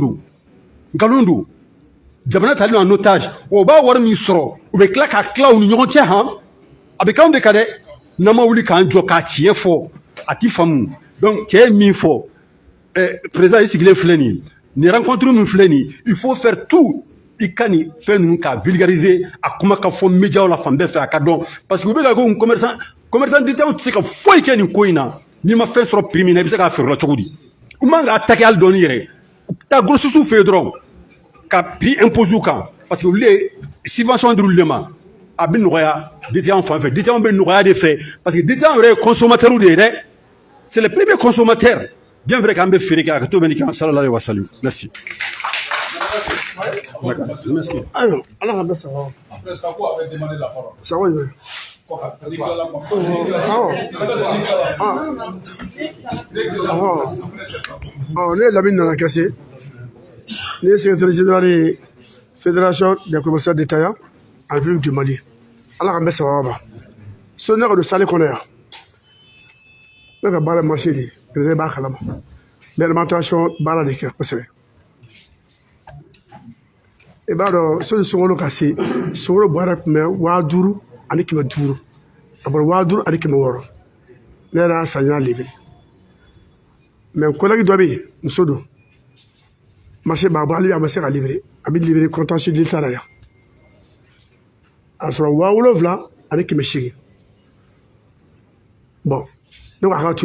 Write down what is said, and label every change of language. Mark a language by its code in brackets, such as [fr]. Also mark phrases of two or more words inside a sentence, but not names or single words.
[bm] nkalon don jamana talen [fr] en otage [bm] o b'a wari min sɔrɔ u bɛ tila k'a tila u ni ɲɔgɔn cɛ han a bɛ k'anw de kan dɛ n'an ma wuli k'an jɔ k'a tiɲɛ fɔ a ti faamu donc cɛ ye min fɔ président i sigilen filɛ nin ye nin rencontre min filɛ nin ye [fr] il faut faire tout [bm] i ka nin fɛn ninnu k'a vulgariser a kuma ka fɔ médiaw la fan bɛɛ fɛ a ka dɔn [fr] parce que [bm] u bɛ ka ko [fr] commerçant détaillant [bm] tɛ se ka foyi kɛ nin ko in na n'i ma fɛn sɔrɔ prix min na i bɛ se k'a feere o la cogo di u man k'a attaquer hali dɔɔni yɛrɛ taa grossistes fɛ yen dɔrɔn ka [fr] prix imposer [bm] u kan [fr] parce que [bm] olu de subvention dir'olu de ma a bɛ nɔgɔya détaillant fan fɛ détaillant bɛ nɔgɔya de fɛ [fr] parce que [bm] détaillant yɛrɛ ye consommateur de ye dɛ [fr] c'est le premier consommateur bien vrai [bm] qu'an bɛ feere kɛ a ka to bɛ nin kan [ar] sallallahu alayhi wa sallam [bm] merci. [fr] Alors, Allah a ça. Après Sako avait demandé la parole. Ça va, oui. [bm] Ne ye [fr] Lamine Nana Kassé, [bm] ne ye [fr] secrétaire général de Fédération des commerçants détaillants en République du Mali. [bm] Allah ka bɛ sababa ma. So ne ka don salle kɔnɔ yan. Ne ka baara marché de, président b'a kalama. Mais alimentation baara de kɛ kosɛbɛ. I b'a dɔn sɔnni sunkalo ka se sunkalo bɔrɛ tun bɛ 5000 ani 500 a bɔra 5000 ani 600 ne yɛrɛ y'a san n y'a livrer mais collègue dɔ bɛ yen muso don marché b'a bɔ ale a ma se ka livrer a bɛ livrer [fr] contentieux de l'État [bm] la yan a sɔrɔ 7000 ani 800 bon ne ko a ka to